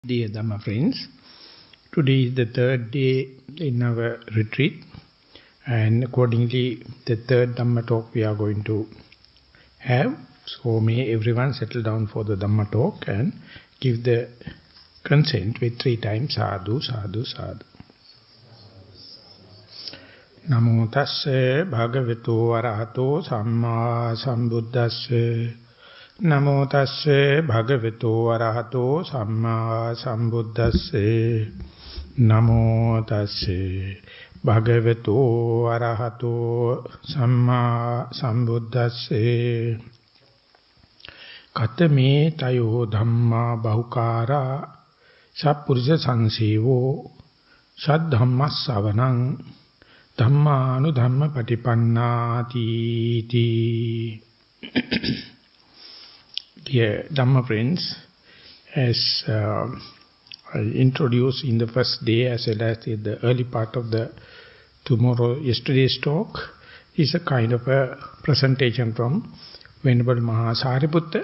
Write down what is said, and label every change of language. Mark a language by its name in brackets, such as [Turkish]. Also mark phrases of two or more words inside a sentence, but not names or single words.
[English] Dear Dhamma friends, today is the third day in our retreat, and accordingly the third Dhamma talk we are going to have. So may everyone settle down for the Dhamma talk and give the consent with 3 times [Pali] sadhu, sadhu, sadhu. Namo tasse bhagavato arahato samma sambuddhasse. Namo tasse bhagavato arahato samma sambuddhasse. Namo tasse bhagavato arahato samma sambuddhasse. Katame tayo dhamma bahukara sappurisa sansevo saddhamma savanang dhammanu dhamma patipannati ti. [English] Dear Dhamma friends, as I introduced in the first day as well as in the early part of the yesterday's talk, is a kind of a presentation from Venerable Maha Sariputta.